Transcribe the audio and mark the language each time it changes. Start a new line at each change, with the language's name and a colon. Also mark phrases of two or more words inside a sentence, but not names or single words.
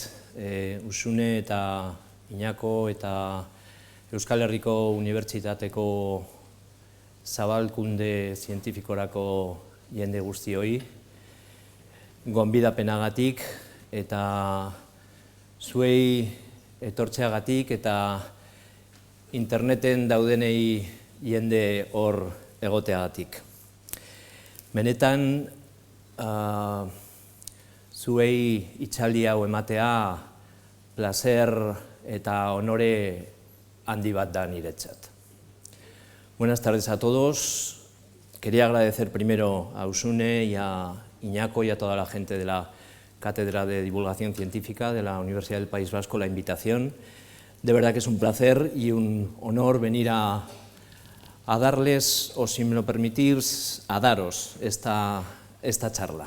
Basque: Usune eta Iñako eta Euskal Herriko Unibertsitateko zabalkunde zientifikorako jende guztioi, gonbidapenagatik eta zuei etortzeagatik eta interneten daudenei jende hor egoteagatik. Benetan, zuei itzaldi hau ematea placer eta honore handi bat da niretzat.
Spanish: Buenas tardes a todos. Quería agradecer primero a Usune y a Iñako y a toda la gente de la Cátedra de Divulgación Científica de la Universidad del País Vasco la invitación. De verdad que es un placer y un honor venir a darles, o si me lo permitís, a daros esta charla.